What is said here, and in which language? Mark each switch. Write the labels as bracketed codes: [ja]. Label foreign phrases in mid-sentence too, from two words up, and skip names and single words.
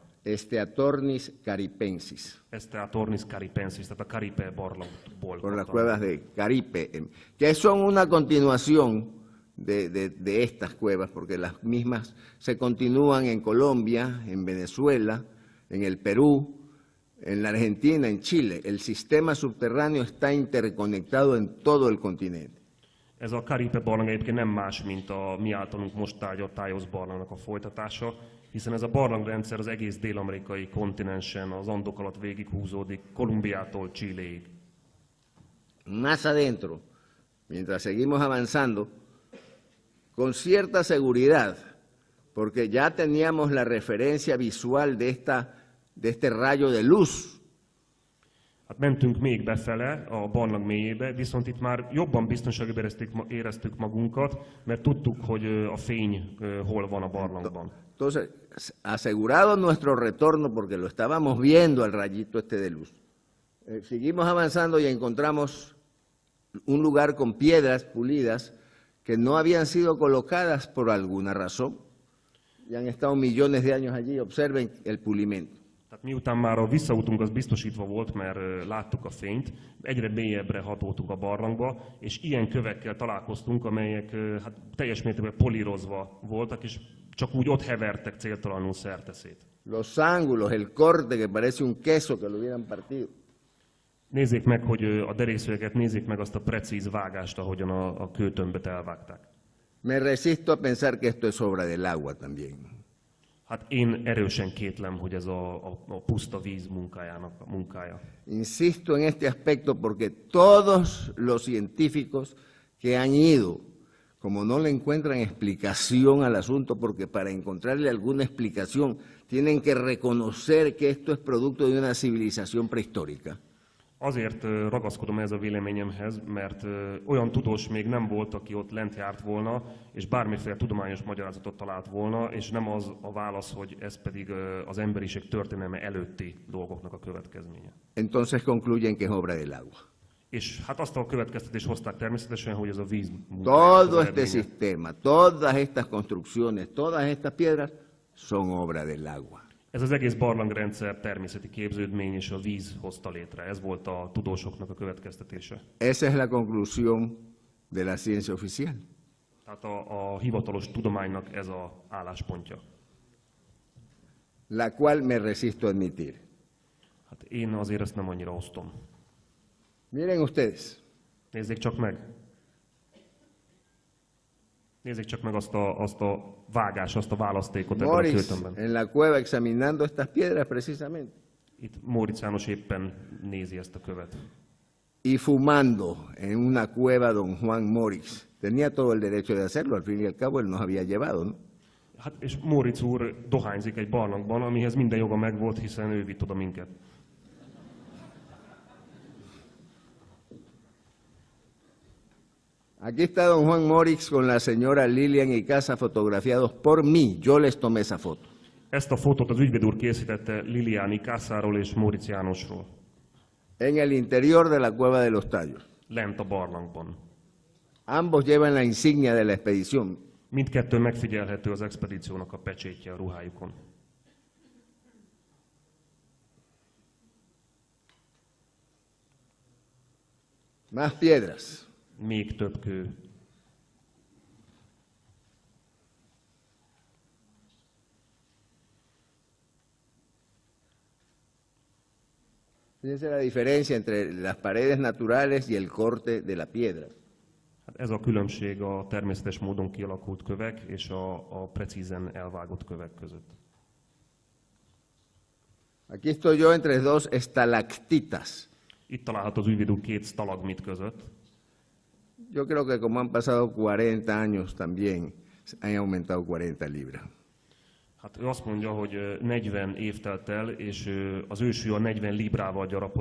[es] Steatornis caripensis, [hu] Steatornis caripensis, tehát a Caripe barlangból. [es] por las [hu] kapta. [es] cuevas de Caripe, que son una continuación de estas cuevas, porque las mismas se continúan en Colombia, en Venezuela, en el Perú, en la Argentina, en Chile. El sistema subterráneo está interconectado en todo el continente. [hu] Ez a Caripe barlang egyébként nem más, mint a mi általunk most tárgyalt Tájosz barlangnak a folytatása, hiszen ez a barlangrendszer az egész dél-amerikai kontinensen, az Andok alatt végighúzódik, Kolumbiától Chiléig. [es] Más adentro, mientras seguimos avanzando, con cierta seguridad, porque ya teníamos la referencia visual de este rayo de luz. [hu] Hát mentünk még befele, a barlang mélyébe, viszont itt már jobban biztonságban éreztük magunkat, mert tudtuk, hogy a fény hol van a barlangban. [es] Entonces, asegurado nuestro retorno, porque lo estábamos viendo al rayito este de luz, seguimos avanzando y encontramos un lugar con piedras pulidas que no habían sido colocadas por alguna razón y han estado millones de años allí. Observen el pulimento. [hu] Tehát miután már a visszautunk az biztosítva volt, mert láttuk a fényt, egyre mélyebbre hatoltunk a barlangba, és ilyen kövekkel találkoztunk, amelyek hát teljes mértékben polírozva voltak, és csak úgy ott hevertek céltalanul szerteszét. [es] Los ángulos, el corte que parece un queso que lo hubieran partido. [hu] Nézzék meg, hogy a derészőeket, nézzék meg azt a precíz vágást, ahogyan a kőtömböt elvágták. [es] Me resisto a pensar que esto es obra del agua también. [hu] Hát én erősen kétlem, hogy ez a puszta víz munkája. [es] Insisto en este aspecto porque todos los científicos que han ido, como no le encuentran explicación al asunto, porque para encontrarle alguna explicación tienen que reconocer que esto es producto de una civilización prehistórica. [hu] Azért ragaszkodom ez a véleményemhez, mert olyan tudós még nem volt, aki ott lent járt volna, és bármiféle tudományos magyarázatot talált volna, és nem az a válasz, hogy ez pedig az emberiség történelme előtti dolgoknak a következménye. [es] Entonces concluyen que es obra del agua. [hu] És hát azt a következtetést hozták természetesen, hogy ez a víz [es] Todo este sistema, todas estas construcciones, todas estas piedras son obra del agua. [hu] Ez az egész barlangrendszer természeti képződmény, és a víz hozta létre. Ez volt a tudósoknak a következtetése. [es] Esa es la conclusión de la ciencia oficial. [hu] Tehát a hivatalos tudománynak ez az álláspontja. [es] La cual me resisto a admitir. [hu] Hát én azért ezt nem annyira osztom. [es] Miren ustedes, [hu] Nézzék csak meg. Nézzék csak meg azt a vágást, azt a választékot ebben a Morix kőtömbben. [es] en la cueva examinando estas piedras precisamente, [hu] Itt Móricz János éppen nézi ezt a követ. [es] y fumando en una cueva don Juan Morix. Tenía todo el derecho de hacerlo, al fin y al cabo él nos había llevado, ¿no? [hu] Hát és Móricz úr dohányzik egy barlangban, amihez minden joga megvolt, hiszen ő vitt oda minket. [es] Aquí está don Juan Morix con la señora Lilian y Casa fotografiados por mí. Yo les tomé esa foto. [hu] Ezt a fotót az ügyvéd úr készítette Liliani Kászáról és Móricz Jánosról, [es] En el interior de la cueva de los Tallos. [hu] lent a barlangban. [es] Ambos llevan la insignia de la expedición. [hu] Mindkettőn megfigyelhető az expedíciónak a pecsétje a ruhájukon. [es] Más piedras. [hu] Még több kő. [es] Fíjense la diferencia entre las paredes naturales y el corte de la piedra. [hu] Hát ez a különbség a természetes módon kialakult kövek és a precízen elvágott kövek között. [es] Aquí estoy yo entre dos estalactitas. [hu] Itt található az ügyvéd úr két stalagmit között. [es] Yo creo que como han pasado 40 años también, han aumentado 40 libras. [hu] Hát ő azt mondja, hogy 40 év telt el, és az ősű a 40 librával gyarapodott.